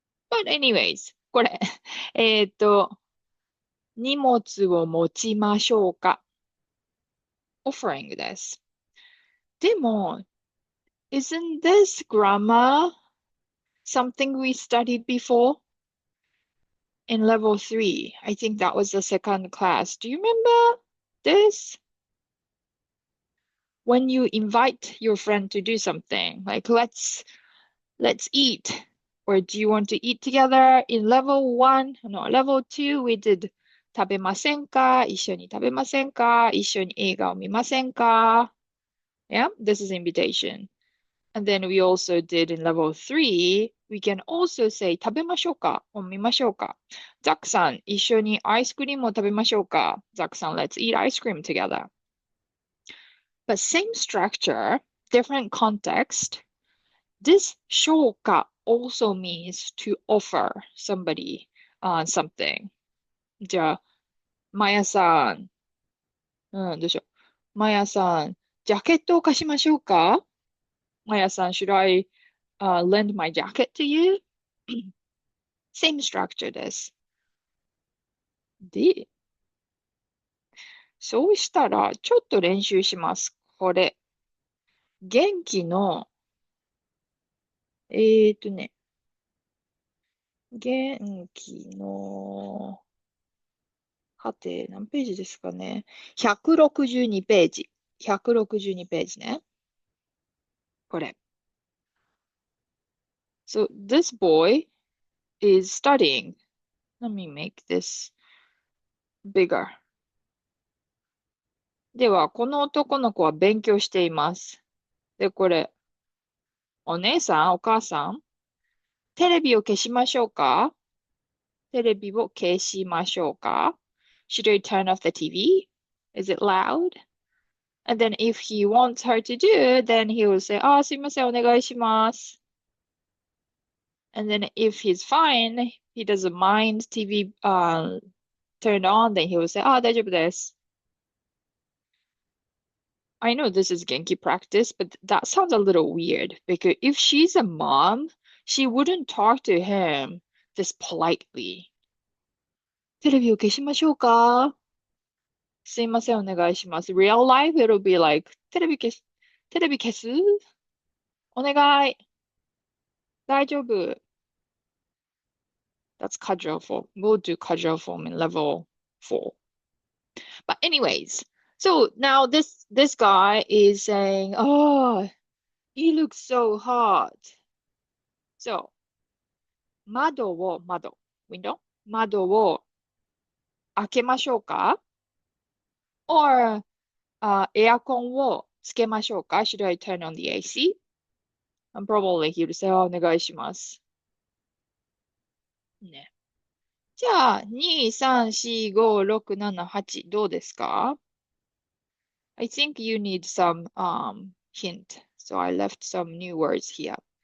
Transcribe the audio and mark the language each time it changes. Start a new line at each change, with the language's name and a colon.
English: But anyways,
Japanese: これ、荷物を持ちましょうか offering です。でも、
English: isn't this grammar something we studied before in level 3? I think that was the second class. Do you remember this? When you invite your friend to do something, like let's eat, or do you want to eat together? In level 1, no, level 2, we did
Japanese: 食べませんか一緒に食べませんか一緒に映画を見ませんか
English: Yeah, this is invitation. And then we also did in level 3, we can also say
Japanese: 食べましょうかを見ましょうかザックさん、一緒にアイスクリームを食べましょうかザックさん、
English: let's eat ice cream together. But same structure, different context. This しょうか also means to offer somebody something.
Japanese: じゃあ、マヤさん、どうしよう。マヤさん、ジャケットを貸しましょうか？
English: マヤさん、should I lend my jacket to you? Same structure
Japanese: です。で、そうしたら、ちょっと練習します。これ、元気の、ね、元気の、何ページですかね。 162ページ。162ページね。これ。
English: So this boy is studying. Let me make this bigger.
Japanese: では、この男の子は勉強しています。で、これ、お姉さん、お母さん、テレビを消しましょうか？テレビを消しましょうか？
English: Should I turn off the TV? Is it loud? And then if he wants her to do, then he will say,
Japanese: あ、すいません、お願いします。
English: And then if he's fine, he doesn't mind TV turned on, then he will say,
Japanese: あ、大丈夫です。
English: I know this is Genki practice, but that sounds a little weird because if she's a mom, she wouldn't talk to him this politely.
Japanese: テレビを消しましょうか？すいません、お願いします。
English: Real life, it'll be like,
Japanese: テレビ消す？お願い。大丈夫。
English: That's casual form. We'll do casual form in level 4. But anyways, so now this guy is saying, "Oh, he looks so hot."
Japanese: So, 窓、window 窓を開けましょうか？
English: or
Japanese: エアコンをつけましょうか？
English: Should I turn on the AC? And probably he would say,
Japanese: お願いします。ね。じゃあ、2、3、4、5、6、7、8、どうですか？
English: I think you need some hint. So I left some new words here.